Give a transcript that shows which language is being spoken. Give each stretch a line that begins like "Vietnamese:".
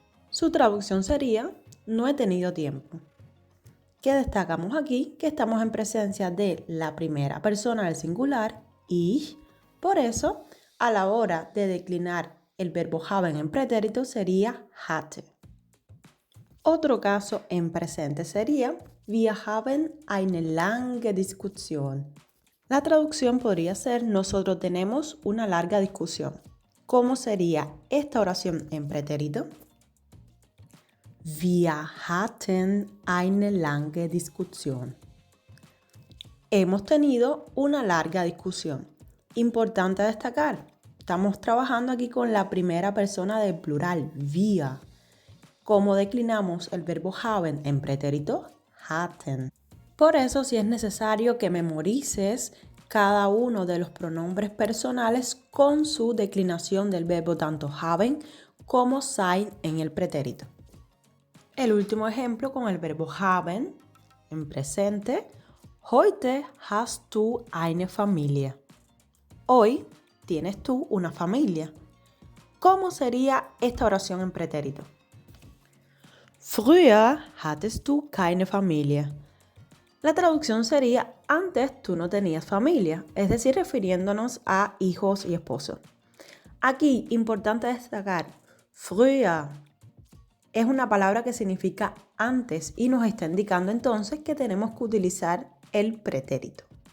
Spanish: Su traducción sería, no he tenido tiempo. ¿Qué destacamos aquí? Que estamos en presencia de la primera persona del singular, ich. Por eso, a la hora de declinar el verbo haben en pretérito sería hatte. Otro caso en presente sería,
German: wir haben eine lange Diskussion.
Spanish: La traducción podría ser, nosotros tenemos una larga discusión. ¿Cómo sería esta oración en pretérito?
German: Wir hatten eine lange Diskussion.
Spanish: Hemos tenido una larga discusión. Importante destacar, estamos trabajando aquí con la primera persona del plural, wir. ¿Cómo declinamos el verbo haben en pretérito? Hatten. Por eso, si es necesario que memorices cada uno de los pronombres personales con su declinación del verbo tanto haben como sein en el pretérito. El último ejemplo con el verbo haben en presente.
German: Heute hast du eine Familie.
Spanish: Hoy tienes tú una familia. ¿Cómo sería esta oración en pretérito?
German: Früher hattest du keine Familie.
Spanish: La traducción sería, antes tú no tenías familia, es decir, refiriéndonos a hijos y esposos. Aquí, importante destacar, früher es una palabra que significa antes y nos está indicando entonces que tenemos que utilizar el pretérito.